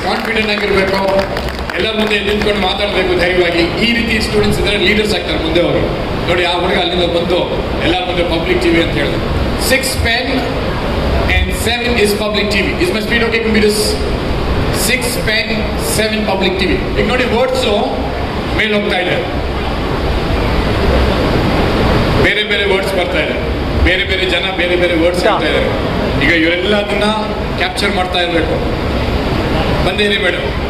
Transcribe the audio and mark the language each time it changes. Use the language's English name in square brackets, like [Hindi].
[Kannada] Confident ಆಗಿರಬೇಕು, ಎಲ್ಲರ ಮುಂದೆ ನಿಂತ್ಕೊಂಡು ಮಾತಾಡಬೇಕು ಧೈರ್ಯವಾಗಿ. ಈ ರೀತಿ ಸ್ಟೂಡೆಂಟ್ಸ್ ಇದ್ರೆ ಲೀಡರ್ಸ್ ಆಗ್ತಾರೆ ಮುಂದೆ ಅವರು. ನೋಡಿ, ಆ ಹುಡುಗ ಅಲ್ಲಿಂದ ಬಂದು ಎಲ್ಲರ ಮುಂದೆ ಪಬ್ಲಿಕ್ ಟಿವಿ ಅಂತ ಹೇಳಿದ್ರು. [English] 6 pen and 7 is public TV. Is my speed okay, computers? 6 pen, 7 public TV. [Kannada] ಈಗ ನೋಡಿ, ವರ್ಡ್ಸು ಮೇಲೆ ಹೋಗ್ತಾ ಇದೆ, ಬೇರೆ ಬೇರೆ ವರ್ಡ್ಸ್ ಬರ್ತಾ ಇದೆ, ಬೇರೆ ಬೇರೆ ಜನ ಬೇರೆ ಬೇರೆ ವರ್ಡ್ಸ್ ಹೇಳ್ತಾ ಇದ್ದಾರೆ. ಈಗ ಇವರೆಲ್ಲ ಅದನ್ನ ಕ್ಯಾಪ್ಚರ್ ಮಾಡ್ತಾ ಇರಬೇಕು. ಬಂದೇರಿ ಮೇಡಮ್.